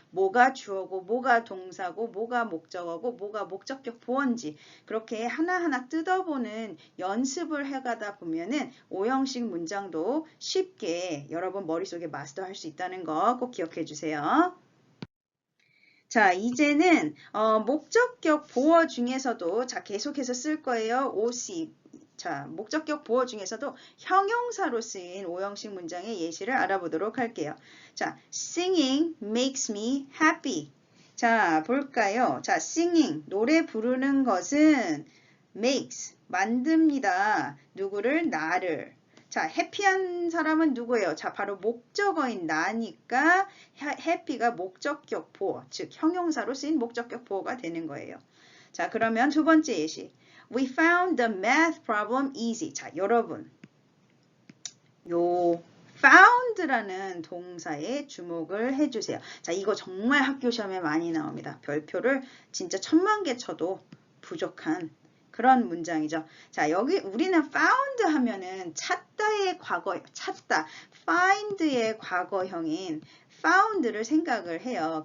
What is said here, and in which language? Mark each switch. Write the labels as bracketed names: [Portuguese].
[Korean] 뭐가 주어고, 뭐가 동사고, 뭐가 목적어고, 뭐가 목적격 보어인지, 그렇게 하나하나 뜯어보는 연습을 해가다 보면은 오형식 문장도 쉽게 여러분 머릿속에 마스터할 수 있다는 거 꼭 기억해 주세요. 자, 이제는 목적격 보어 중에서도 자 계속해서 쓸 거예요. OC. 자, 목적격 보어 중에서도 형용사로 쓰인 오형식 문장의 예시를 알아보도록 할게요. [English] 자, singing makes me happy. [Korean] 자, 볼까요? 자, singing, 노래 부르는 것은 makes, 만듭니다. 누구를? 나를. 자, 해피한 사람은 누구예요? 자, 바로 목적어인 나니까 해피가 목적격 보어, 즉 형용사로 쓰인 목적격 보어가 되는 거예요. 자, 그러면 두 번째 예시. [English] We found the math problem easy. [Korean] 자, 여러분. 요 found라는 동사에 주목을 해주세요. 자, 이거 정말 학교 시험에 많이 나옵니다. 별표를 진짜 1000만 개 쳐도 부족한 그런 문장이죠. 자, 여기 우리는 found 하면은 찾다의 과거, 찾다, find의 과거형인 found를 생각을 해요.